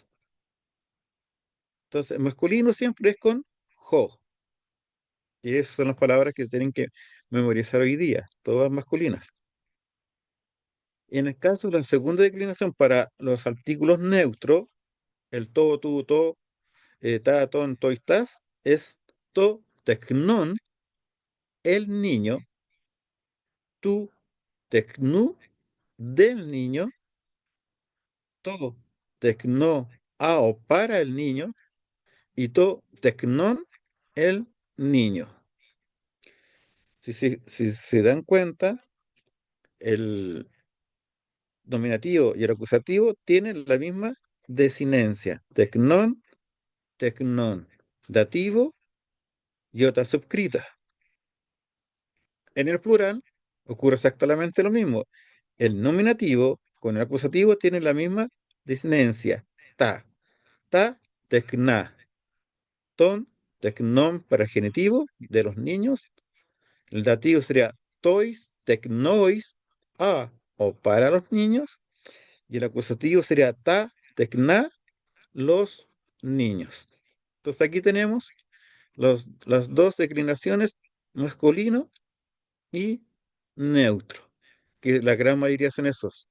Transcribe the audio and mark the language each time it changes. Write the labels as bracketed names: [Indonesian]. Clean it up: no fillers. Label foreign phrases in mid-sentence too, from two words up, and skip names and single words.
[Spanish] Entonces, masculino siempre es con jo. Y esas son las palabras que se tienen que memorizar hoy día, todas masculinas. En el caso de la segunda declinación para los artículos neutros, el [Greek] το, του, το, τα, των, το, tas, es το, τέκνον, [Spanish] el niño, [Greek] του, τέκνου, [Spanish] del niño, [Greek] τω, τέκνω, [Spanish] a o para el niño, y [Greek] το, τέκνον, [Spanish] el niño. Si se dan cuenta, el nominativo y el acusativo tienen la misma desinencia. [Greek] Τέκνον, τέκνον. [Spanish] Dativo, iota subscrita. En el plural ocurre exactamente lo mismo. El nominativo con el acusativo tienen la misma desinencia. [Greek] Τα, τέκνα. Των, τέκνων [Spanish] para el genitivo de los niños. El dativo sería [Greek] τοις, τέκνοις, [Spanish] a o para los niños. Y el acusativo sería [Greek] τα, τέκνα, [Spanish] los niños. Entonces aquí tenemos las dos declinaciones, masculino y neutro, que la gran mayoría son esos.